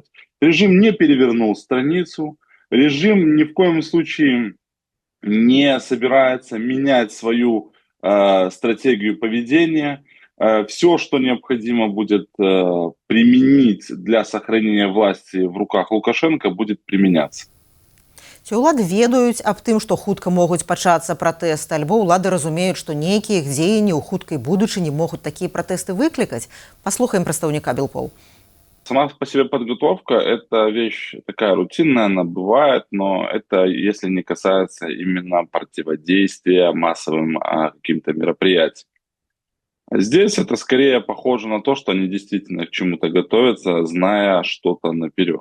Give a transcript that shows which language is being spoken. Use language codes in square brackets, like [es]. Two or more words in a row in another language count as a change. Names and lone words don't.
[ru] Режим не перевернул страницу. Режим ни в коем случае не собирается менять свою стратегию поведения. Все, что необходимо будет применить для сохранения власти в руках Лукашенко, будет применяться. [be] Ці ўлады ведаюць аб тым, што хутка могуць пачацца пратэсты, альбо ўлады разумеюць, што нейкія іх дзеянні ў хуткай будучыні могуць такія пратэсты выклікаць? Паслухаем прадстаўніка Белпол. [ru] Сама по себе подготовка – это вещь такая рутинная, она бывает, но это если не касается именно противодействия массовым каким-то мероприятиям. Здесь это скорее похоже на то, что они действительно к чему-то готовятся, зная что-то наперед.